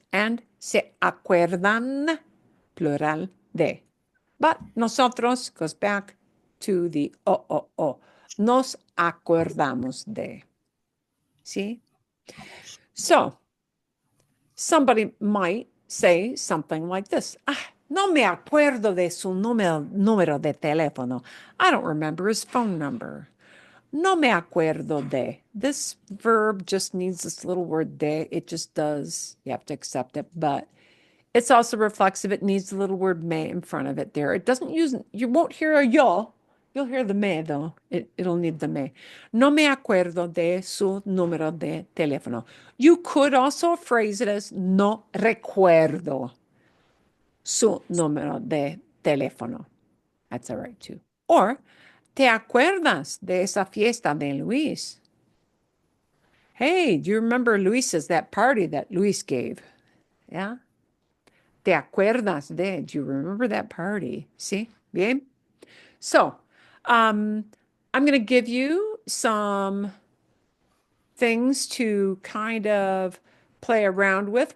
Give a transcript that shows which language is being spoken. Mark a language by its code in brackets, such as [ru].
[en] And [es] se acuerdan, [en] plural, de. But nosotros goes back to the o. [es] Nos acordamos de. [en] See? So, somebody might say something like this. [es] No me acuerdo de su número de teléfono. [en] I don't remember his phone number. [es] No me acuerdo de. [en] This verb just needs this little word de. It just does. You have to accept it. But it's also reflexive. It needs the little word me in front of it there. It doesn't use, you won't hear a yo. You'll hear the me though. It'll need the me. [es] No me acuerdo de su número de teléfono. [en] You could also phrase it as [es] no recuerdo su número de teléfono. [en] That's all right too. [es] Or, ¿te acuerdas de esa fiesta de Luis? [en] Hey, do you remember Luis's, that party that Luis gave? Yeah. [es] ¿Te acuerdas de? [en] Do you remember that party? See? Bien? So, I'm going to give you some things to kind of play around with.